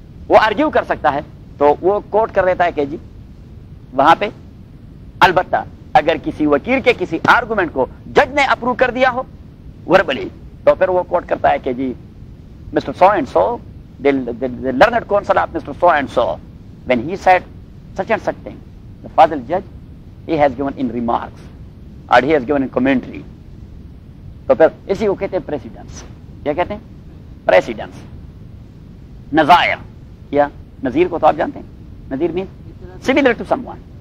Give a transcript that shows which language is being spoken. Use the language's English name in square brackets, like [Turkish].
[Urdu] وہ آرگیو کر سکتا ہے تو وہ کوٹ کر دیتا ہے کہ جی وہاں پہ. البتہ اگر کسی وکیل کے کسی آرگومنٹ کو جج نے اپروو کر دیا ہو وربلی, تو پھر وہ کوٹ کرتا ہے کہ جی [English] Mister so and so, the learned counsel of Mr. So and so, when he said such and such thing, the Fadil judge, he has given in remarks or he has given in commentary. [Urdu] تو پھر اسی کو کہتے ہیں precedence. کیا کہتے ہیں؟ Precedence. نظائر یا نظیر کو تو آپ جانتے ہیں, نظیر [English] Means similar to someone.